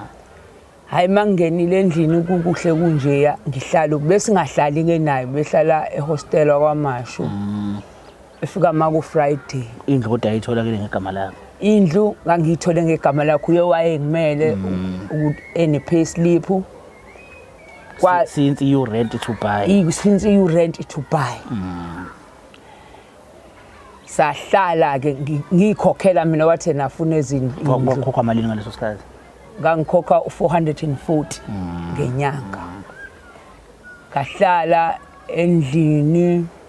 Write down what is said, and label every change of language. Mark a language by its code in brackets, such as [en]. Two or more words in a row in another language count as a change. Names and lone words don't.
[zu] Hayi mangenile endlini kukuhle kunje ngihlala bese ngahlali ke naye behlala ehostel kwaMashu. Efika maku Friday. Indlu kodwa ayithola ke ngegama lakho. Indlu ngangiyithole ngegama lakho uye wayengimele ene payslip. [en] Since you rent to buy. Since you rent to buy. [zu] Sahlala ke ngikhokhela mina wathi nafuna ezindlu. Ngokhokha malini ngaleso sikhathi? Ngangikhokha 440 ngenyanga. Kahlala endlini.